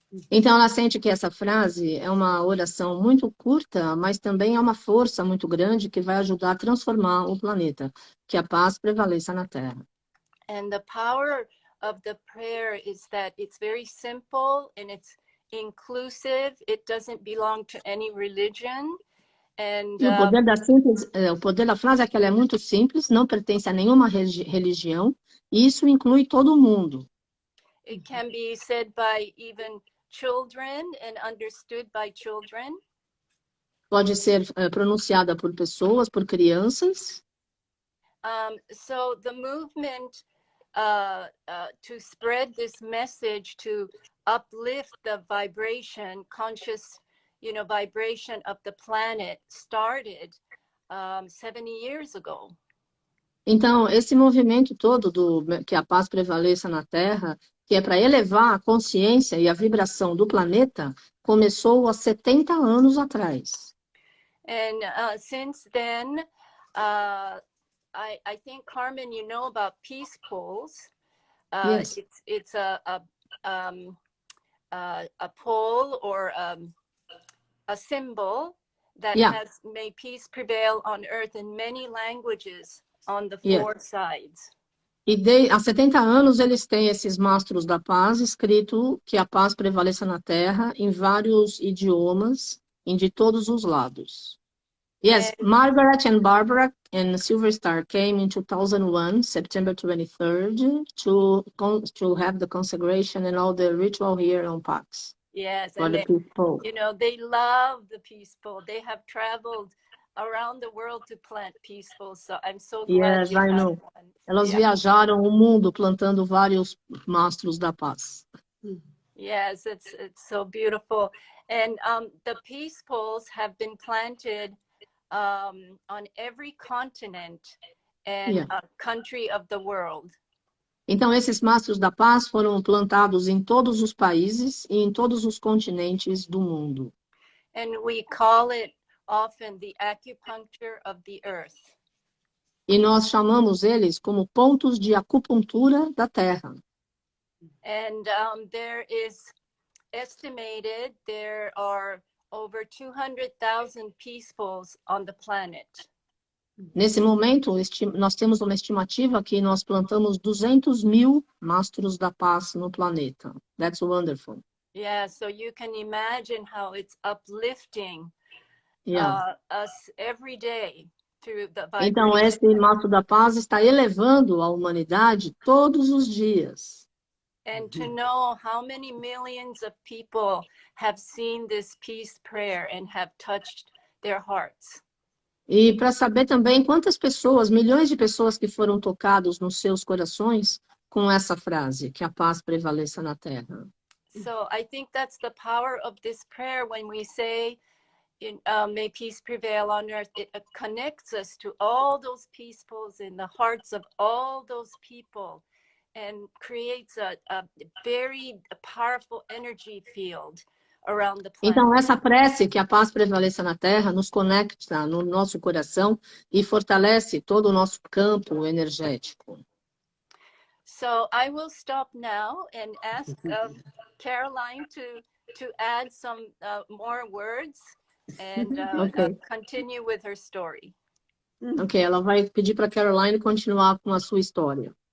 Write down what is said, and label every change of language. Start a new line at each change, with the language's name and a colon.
Portuguese: Então ela sente que essa frase é uma oração muito curta, mas também é uma força muito grande que vai ajudar a transformar o planeta, que a paz prevaleça na Terra.
English: And the power of the prayer is that it's very simple and it's inclusive. It doesn't belong to any religion. And
Portuguese: E o poder da frase é que ela é muito simples, não pertence a nenhuma religião, e isso inclui todo mundo.
English: it can be said by even children and understood by children.
Portuguese: Pode ser pronunciada por pessoas, por crianças.
English: So the movement to spread this message, to uplift the vibration, conscious, vibration of the planet started 70 years ago.
Portuguese: Então, esse movimento todo que a paz prevaleça na Terra, que é para elevar a consciência e a vibração do planeta, começou há 70 anos atrás.
English: And since then, I think, Carmen, you know about peace poles. Yes. It's a pole or a symbol that has made peace prevail on earth in many languages on the four sides.
Portuguese: E há 70 anos eles têm esses mastros da paz escrito que a paz prevaleça na Terra em vários idiomas e de todos os lados.
English: Yes, Margaret and Barbara and Silver Star came in 2001, September 23rd, to have the consecration and all the ritual here on Pax. Yes, for and the people. they love the peace pole. They have traveled around the world to plant peace poles. So I'm so glad Yes, you I have know. one.
Portuguese: Elas viajaram o mundo plantando vários mastros da paz.
English: Yes, it's so beautiful. And the peace poles have been planted on every continent and country of the world.
Portuguese: Então, esses mastros da paz foram plantados em todos os países e em todos os continentes do mundo.
English: And we call it often the acupuncture of the earth.
Portuguese: E nós chamamos eles como pontos de acupuntura da Terra.
English: And there is estimated there are over 200,000 peace poles on the planet.
Portuguese: Nesse momento, nós temos uma estimativa que nós plantamos 200.000 mastros da paz no planeta.
English: That's wonderful. Yeah, so you can imagine how it's uplifting us every day through the vibration.
Portuguese: Então, esse mastro da paz está elevando a humanidade todos os dias.
English: And to know how many millions of people have seen this peace prayer and have touched their hearts.
Portuguese: E para saber também quantas pessoas, milhões de pessoas que foram tocados nos seus corações com essa frase, que a paz prevaleça na Terra.
English: So I think that's the power of this prayer when we say, may peace prevail on earth. It connects us to all those peace poles in the hearts of all those people and creates a very powerful energy field around the planet.
Portuguese: Então, essa prece, que a paz prevaleça na Terra, nos conecta no nosso coração e fortalece todo o nosso campo energético.
English: So I will stop now and ask Caroline to add some more words and continue with her story.
Portuguese: Ok, ela vai pedir para Caroline continuar com a sua história.